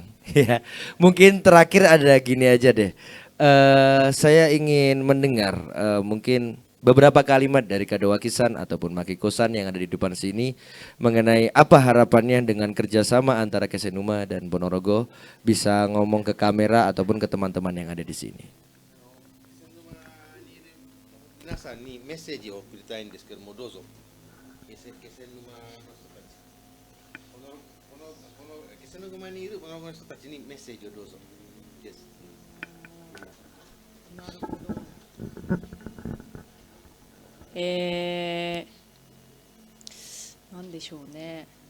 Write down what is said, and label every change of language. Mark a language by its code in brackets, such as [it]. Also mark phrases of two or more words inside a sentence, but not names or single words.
[id] Ya, mungkin terakhir ada gini aja deh. Saya ingin mendengar mungkin beberapa kalimat dari Kadawakisan ataupun Makiko-san yang ada di depan sini mengenai apa harapannya dengan kerjasama antara Kesenuma dan Ponorogo, bisa ngomong ke kamera ataupun ke teman-teman yang ada di sini. [ja] 皆さんにメッセージを送りたいんですけども、どうぞ。気仙沼の人たち、気仙沼にいるの人たちにメッセージをどうぞ。です。なるほど。なんでしょうね。